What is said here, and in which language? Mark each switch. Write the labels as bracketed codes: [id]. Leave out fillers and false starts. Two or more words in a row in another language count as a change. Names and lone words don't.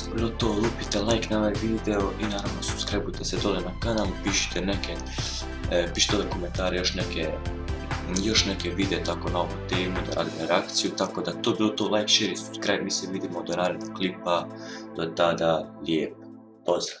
[bs] Bilo to, lupite like na ovaj video i naravno subscribeujte se dole na kanal, pišite dole komentare, još neke videe tako na ovu temu, da radimo reakciju, tako da to bilo to, [en] like, share [bs] i subscribe, mi se vidimo do narednog klipa, do tada, lijep pozdrav!